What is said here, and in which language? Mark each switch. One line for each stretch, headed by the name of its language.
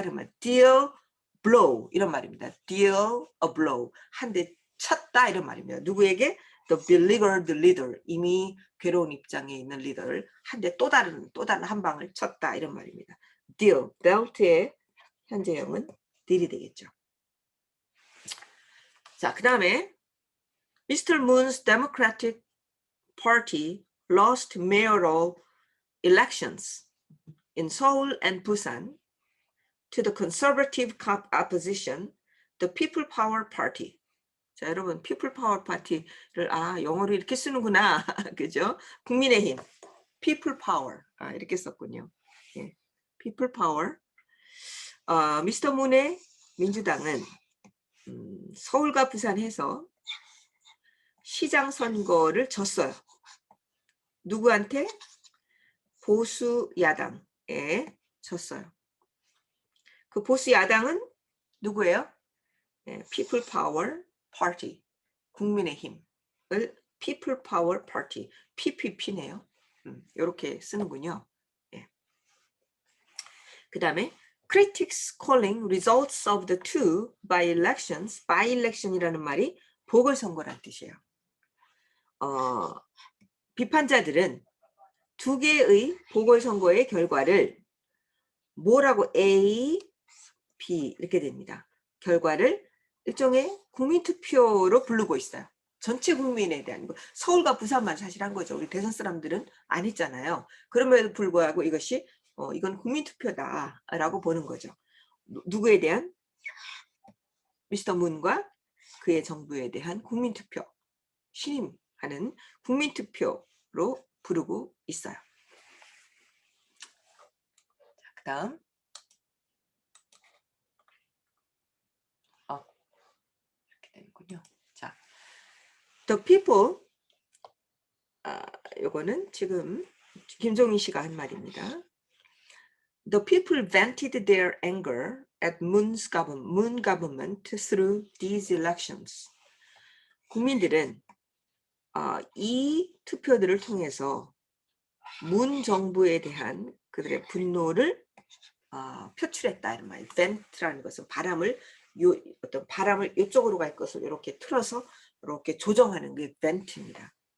Korean: 이러면 deal blow 이런 말입니다. deal a blow 한 대 쳤다 이런 말입니다. 누구에게?
English: The beleaguered leader,
Korean: 이미 괴로운 입장에 있는 리더를 한 대 또 다른 한 방을 쳤다 이런 말입니다. deal, dealt의 현재형은 deal이 되겠죠. 자, 그 다음에 Mr.
English: Moon's Democratic Party lost mayoral elections in Seoul and Busan to the conservative opposition, the People Power Party.
Korean: 자, 여러분, People Power Party를 영어로 이렇게 쓰는구나. 그죠? 국민의힘, People Power. 이렇게 썼군요. 예. People Power. 미스터 문의 민주당은 서울과 부산에서 시장 선거를 졌어요. 누구한테? 보수 야당에 졌어요. 그 보수 야당은 누구예요? People Power Party, 국민의힘을 People Power Party, PPP네요. 이렇게 쓰는군요. 예. 그 다음에
English: Critics calling results of the two by-elections, by-election이라는 말이
Korean: 보궐선거란 뜻이에요. 비판자들은 두 개의 보궐선거의 결과를 뭐라고 A, B 이렇게 됩니다. 결과를 일종의 국민투표로 부르고 있어요. 전체 국민에 대한 서울과 부산만 사실 한 거죠. 우리 대선 사람들은 안 했잖아요. 그럼에도 불구하고 이것이 이건 국민투표다라고 보는 거죠. 누구에 대한? 미스터 문과 그의 정부에 대한 국민투표, 신임하는 국민투표로 부르고 있어요. 그 다음 이렇게 되는군요. 자, The people 요거는 지금 김종인 씨가 한 말입니다.
English: The people vented their anger at Moon government through these elections.
Korean: 국민들은 이 투표들을 통해서 문 정부에 대한 그들의 분노를 표출했다 이런 말이에요. vent라는 것은 어떤 바람을 이쪽으로 갈 것을 이렇게 틀어서 이렇게 조정하는 게 vent입니다.